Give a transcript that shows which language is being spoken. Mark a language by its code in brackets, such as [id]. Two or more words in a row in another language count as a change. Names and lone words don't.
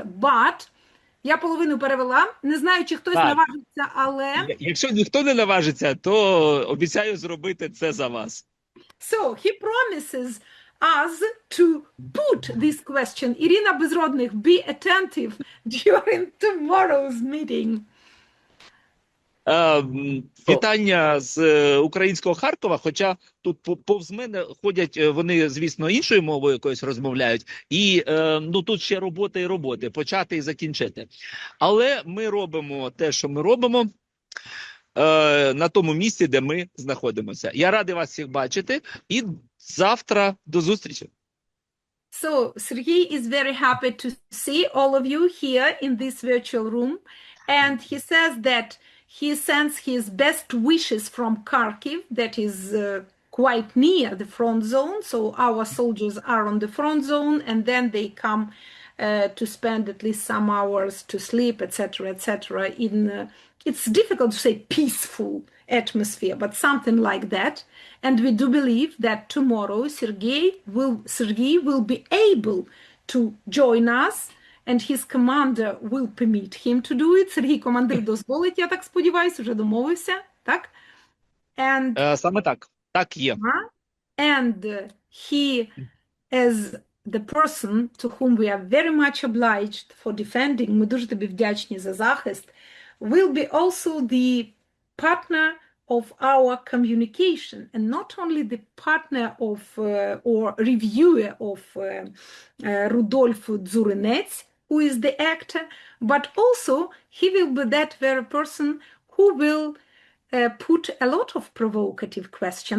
[uk] But я половину перевела. Не знаю, чи хтось наважиться, але... Якщо ніхто не наважиться, то обіцяю зробити це за вас. [en] So, he promises us to put this question. Irina Bezrodnych, be attentive during tomorrow's meeting. [uk] Вітання з українського Харкова, хоча тут повз мене ходять, вони, звісно, іншою мовою якоюсь розмовляють, і тут ще роботи і роботи, почати і закінчити. Але ми робимо те, що ми робимо на тому місці, де ми знаходимося. Я радий вас всіх бачити, і завтра до зустрічі. [en] So, Sergei is very happy to see all of you here in this virtual room, and he says that he sends his best wishes from Kharkiv, that is quite near the front zone. So our soldiers are on the front zone, and then they come to spend at least some hours to sleep, etc., etc. In it's difficult to say peaceful atmosphere, but something like that. And we do believe that tomorrow Sergei will be able to join us and his commander will permit him to do it. [uk] Сергій командир дозволить, я так сподіваюся, вже домовився, так? [en] And [uk] Саме так. Так є. [en] and he, as the person to whom we are very much obliged for defending, [uk] ми дуже тобі вдячні за захист, [en] will be also the partner of our communication, and not only the partner of or reviewer of Rudolf Dzurинець, who is the actor, but also he will be that very person who will put a lot of provocative questions.